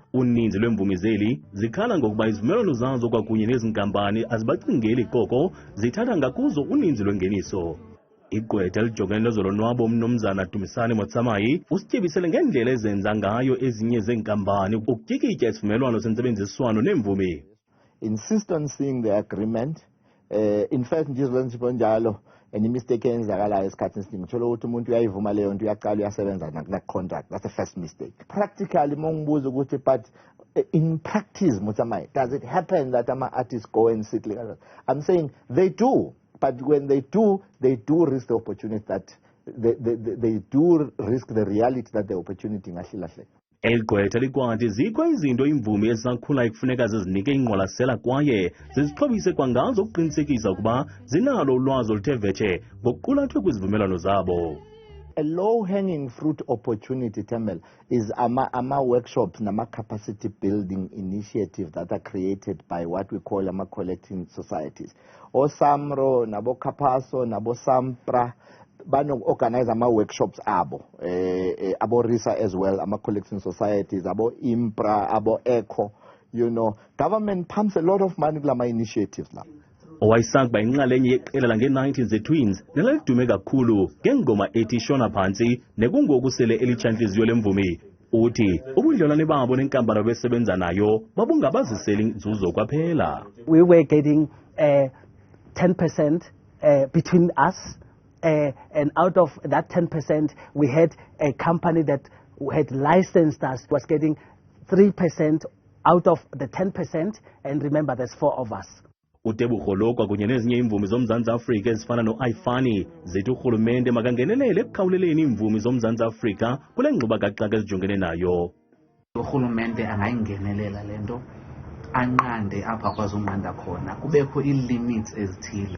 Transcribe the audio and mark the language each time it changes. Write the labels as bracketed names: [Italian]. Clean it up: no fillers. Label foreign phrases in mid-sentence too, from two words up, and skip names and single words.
[Xhosa] Uninzi lweemvumi zeli zikhala ngokuba izivumelwano zazo kwakunye nezi nkampani azibacingeli koko, zithatha ngakuzo uninzi lwengeniso. Igqwetha elijongene nezolonwabo uMnumzana Dumisani Motsamayi usityebisele ngendlela ezenza ngayo ezinye zeenkampani ukutyikitya isivumelwano sentsebenziswano neemvumi. [English] Insist on seeing the agreement. In fact [Zulu] nje izwenzipo njalo mistake eyenzakalayo esikhathini esiningi uthola ukuthi umuntu uyayivuma leyo nto uyaqala uyasebenza na-contract. [English] That's the first mistake. Practically [Zulu] mongibuza ukuthi [English] but in practice Motsamayi, does it happen that ama-artists go and sit like that? I'm saying they do, but when they do risk the opportunity that they do risk the reality that the opportunity ingahlahleka. [Xhosa] Elgqwetha likwathi zikho izinto imvumi ezisakhulayo kufuneka zizinike ingqwalasela kwaye zizixhobise kwangazo ukuqinisekisa ukuba zinalo ulwazi oluthe vetshe ngokuqulathwe kwizivumelwano zabo. [English] A low-hanging fruit opportunity, Temel, is workshops and capacity building initiatives that are created by what we call collecting societies. [Zulu] Osamro, nabo Kapaso, nabo Sampra, [English] organize workshops abo RISA as well, collecting societies, [Zulu] abo Impra, abo Eco. [English] You know, government pumps a lot of money to initiatives now. [Xhosa] Owayisakba inxalenye yeqela lange-90 ze-Twins nelalidume kakhulu ngengoma ethi Shona Phantsi nekungoku sele elitshantliziyo lemvumi. Uthi ubudlelwane babo nenkampani abesebenza nayo babungabaziseli nzuzo kwaphela. [English] We were getting 10% between us, and out of that 10% we had a company that had licensed us, was getting 3% out of the 10%, and remember there's 4 of us. [Xhosa] Utebukholo kwakunye nezinye imvumi zoMzantsi Afrika ezifana no-Ifani zithi urhulumente makangenelele ekukhawuleleni imvumi zoMzantsi Afrika kule ngxubakaxaka ezijongene nayo. Urhulumente angayingenelela le nto anqande apha kwazonqanda khona, kubekho ii-limits ezithile.